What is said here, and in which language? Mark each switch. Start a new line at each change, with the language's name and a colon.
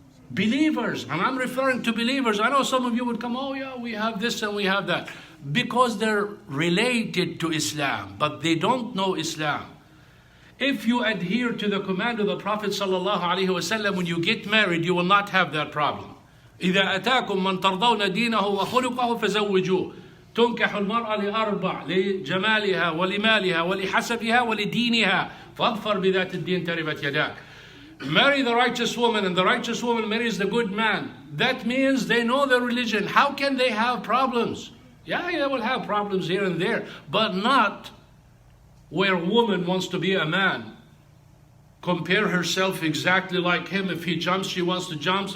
English: Believers, and I'm referring to believers. I know some of you would come, oh yeah, we have this and we have that. Because they're related to Islam, but they don't know Islam. If you adhere to the command of the Prophet sallallahu alaihi wasallam, when you get married, you will not have that problem.
Arabic: إذا أتاكم من ترضون دينه وخلقه فزوجوه. تنكح المرأة لأربع: لجمالها ولمالها ولحسبها ولدينها فاظفر بذات الدين تربت يداك.
English: Marry the righteous woman, and the righteous woman marries the good man. That means they know the religion. How can they have problems? Yeah, they will have problems here and there, but not where a woman wants to be a man. Compare herself exactly like him. If he jumps, she wants to jump.